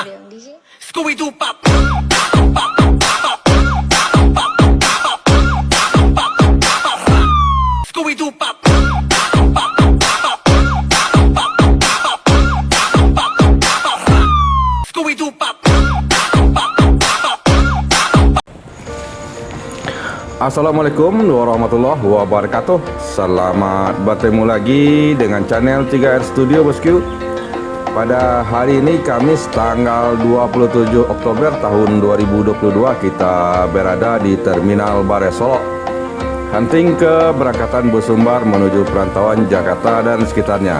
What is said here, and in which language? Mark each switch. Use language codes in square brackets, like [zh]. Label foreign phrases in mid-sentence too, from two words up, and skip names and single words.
[en] Scooby-Doo pop. Scooby-Doo pop. Scooby-Doo pop. [ar] السلام عليكم ورحمة الله وبركاته. [id] Selamat bertemu lagi dengan channel 3R Studio Bosku. Pada hari ini Kamis tanggal 27 Oktober tahun 2022, kita berada di Terminal Bare Solok, hunting keberangkatan bus Sumbar menuju perantauan Jakarta dan sekitarnya.